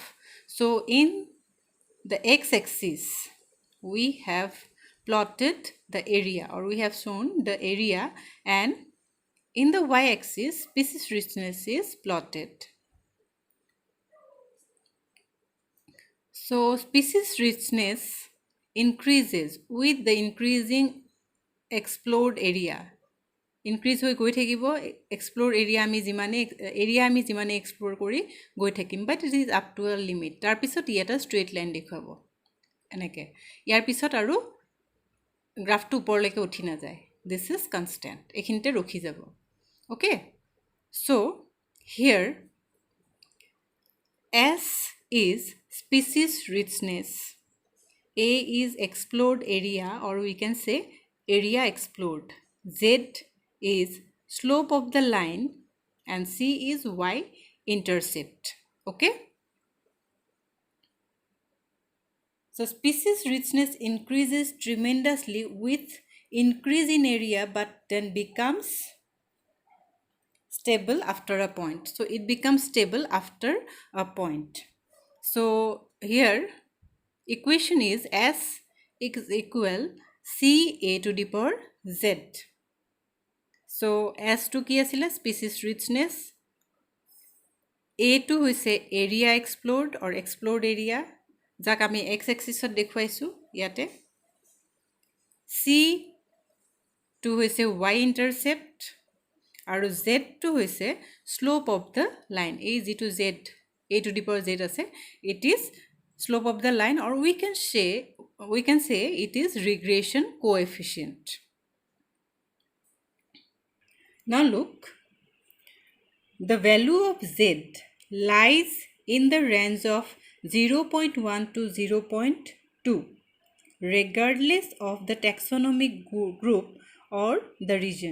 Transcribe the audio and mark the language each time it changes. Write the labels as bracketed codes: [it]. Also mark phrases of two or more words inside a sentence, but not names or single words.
[en] So, in the x-axis, we have plotted the area, or we have shown the area, and in the y-axis, species richness is plotted. So, species richness increases with the increasing explored area. [as] ইনক্ৰিজ হৈ গৈ থাকিব, [en] explore area [as] আমি যিমানে এক্সপ্ল'ৰ কৰি গৈ থাকিম, [en] But it is up to a limit. [as] তাৰপিছত ই এটা ষ্ট্ৰেইট লাইন দেখুৱাব এনেকৈ। ইয়াৰ পিছত আৰু গ্ৰাফটো ওপৰলৈকে উঠি নাযায়। [en] This is constant, [as] এইখিনিতে ৰখি যাব। [en] Okay, so here S is species richness, A is explored area, or we can say area explored. Z is slope of the line, and C is y-intercept. Okay? So, species richness increases tremendously with increase in area, but then becomes stable after a point. So, it becomes stable after a point. So, here equation is S is equal CA to the power Z. So, S [as] to কি আছিলে? [en] Species richness. A [as] তো হৈছে [en] area explored or explored area, [as] যাক আমি x axisত দেখুৱাইছোঁ ইয়াতে। [en] C [as] তো হৈছে [en] y intercept, [as] আৰু Z তো হৈছে [en] slope of the line. [as] এই যিটো Z, [en] A to the power Z আছে, it is slope of the line, or we can say it is regression coefficient. Now look, the value of Z lies in the range of 0.1 to 0.2 regardless of the taxonomic group or the region.